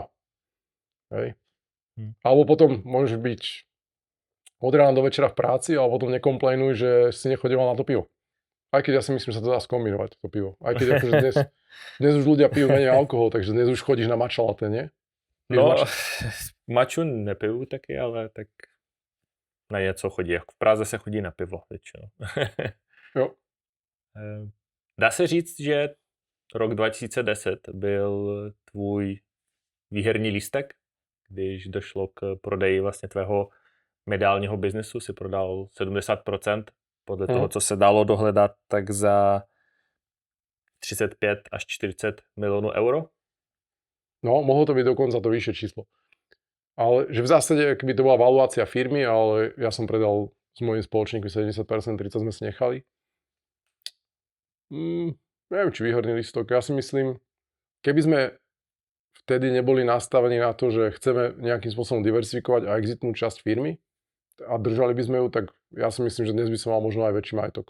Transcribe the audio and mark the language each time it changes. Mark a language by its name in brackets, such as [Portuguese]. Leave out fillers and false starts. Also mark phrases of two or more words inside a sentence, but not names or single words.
[Slovak] Hej. Alebo potom môžeš byť od rána do večera v práci, ale potom nekomplejnuj, že si nechodieval na to pivo. Aj keď ja si myslím, že sa to dá skombinovať, to pivo. Aj keď akože dnes už ľudia pijú menej alkohol, takže dnes už chodíš na [English] matcha latte, [Slovak] nie? [Czech] No, maču nepiju taky, ale tak na něco chodí. V Praze se chodí na pivo většinou. Jo. Dá se říct, že rok 2010 byl tvůj výherní lístek, když došlo k prodeji vlastně tvého mediálního biznesu, si prodal 70%, podle toho, co se dalo dohledat, tak za 35 až 40 milionů euro. [Slovak] No, mohlo to byť dokonca to vyššie číslo. Ale že v zásade, keby to bola valuácia firmy, ale ja som predal s mojím spoločníkom 70%, 30% sme si nechali. Neviem, či výhodný listok. Ja si myslím, keby sme vtedy neboli nastavení na to, že chceme nejakým spôsobom diversifikovať a exitnúť časť firmy a držali by sme ju, tak ja si myslím, že dnes by som mal možno aj väčší majetok.